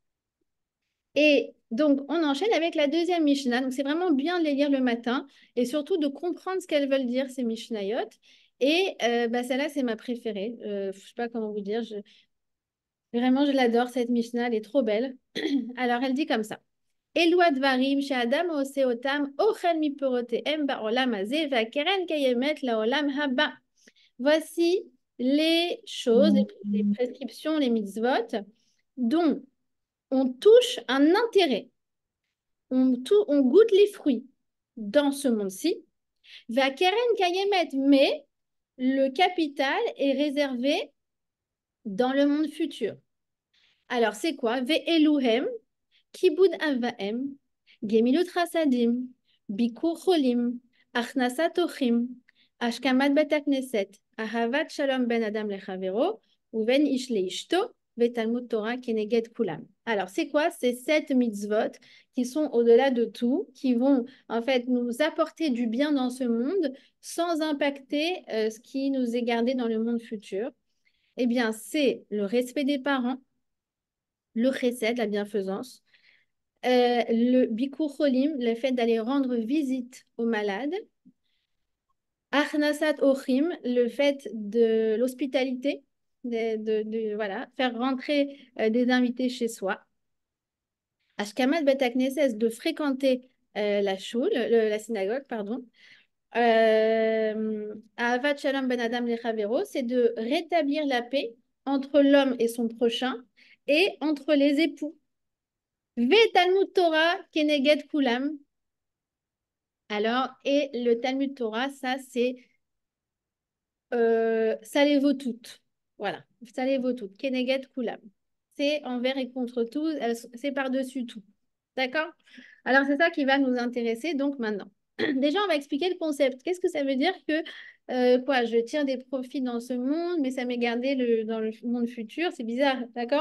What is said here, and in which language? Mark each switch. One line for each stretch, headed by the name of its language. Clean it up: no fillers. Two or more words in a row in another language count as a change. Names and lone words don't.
French: Et donc, on enchaîne avec la deuxième Mishnah. Donc, c'est vraiment bien de les lire le matin et surtout de comprendre ce qu'elles veulent dire, ces Mishnayot. Et bah, celle-là, c'est ma préférée. Je ne sais pas comment vous dire. Vraiment, je l'adore, cette Mishnah. Elle est trop belle. Alors, elle dit comme ça.
Hebrew: אלו דברים שאדם עושה אותם אוכל מפירותיהם בעולם הזה והקרן קיימת לעולם הבא.
French: Voici les choses, les prescriptions, les mitzvot dont on touche un intérêt. On goûte les fruits dans ce monde-ci.
Hebrew: והקרן קיימת,
French: mais le capital est réservé dans le monde futur. Alors, c'est quoi?
Hebrew: ואלו הם, כיבוד אב ואם, גמילות חסדים, ביקור חולים, הכנסת אורחים, השכמת בית הכנסת, אהבת שלום בין אדם לחברו, ובין איש לאשתו, ותלמוד תורה כנגד כולם.
French: Alors, c'est quoi ces 7 mitzvot qui sont au-delà de tout, qui vont en fait nous apporter du bien dans ce monde sans impacter ce qui nous est gardé dans le monde futur? Eh bien, c'est le respect des parents, le chesed, la bienfaisance, le
Hebrew: ביקור חולים,
French: le fait d'aller rendre visite aux malades,
Hebrew: הכנסת אורחים,
French: le fait de l'hospitalité, voilà, faire rentrer des invités chez soi,
Hebrew: השכמת בית הכנסת,
French: de fréquenter la shul, la synagogue, pardon,
Hebrew: אהבת שלום בין אדם לחברו,
French: c'est de rétablir la paix entre l'homme et son prochain et entre les époux.
Hebrew: ותלמוד תורה כנגד כולם.
French: Alors, et le
Hebrew: תלמוד תורה,
French: ça, c'est ça les vaut toutes. Voilà, ça les vaut toutes.
Hebrew: כנגד כולם.
French: C'est envers et contre tout, c'est par-dessus tout. D'accord? Alors, c'est ça qui va nous intéresser donc maintenant. Déjà, on va expliquer le concept. Qu'est-ce que ça veut dire que quoi, je tire des profits dans ce monde, mais ça m'est gardé dans le monde futur? C'est bizarre, d'accord?